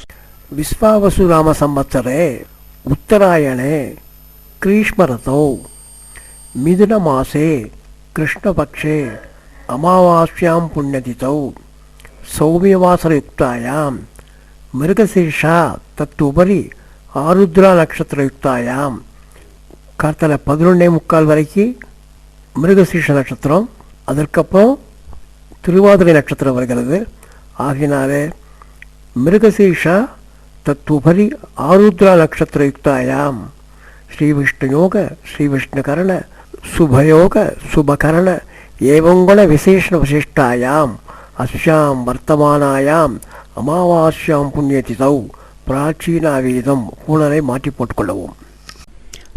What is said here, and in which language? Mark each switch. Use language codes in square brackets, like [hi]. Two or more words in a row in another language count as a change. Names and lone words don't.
[sa] विश्वावसुनामसंवत्सरे उत्तरायणे ग्रीष्मऋतौ मिथुनमासे कृष्णपक्षे अमावास्यां पुण्यतिथौ सौम्यवासरयुक्तायां मृगशीर्षा तत्तुपरि आरुद्रा नक्षत्रयुक्तायां [ta] கார்த்தால 11:45 வரைக்கும் மிருகசீர்ஷ நட்சத்திரம், அதற்கப்புறம் திருவாதிரை நட்சத்திரம் வருகிறது. [sa] ஆகினாலே मृगशीर्षा तत्तुपरि आर्द्रा नक्षत्रयुक्तायाम् श्री विष्णुयोग श्री विष्णुकरण शुभयोग शुभकरण एवङ्गुण विशेषण विशिष्टायाम् अस्याम् वर्तमानायाम् अमावास्याम् पुण्यतिथौ प्राचीना वेदम् [ta] பூனரை மாற்றி போட்டுக்கொள்ளவும்.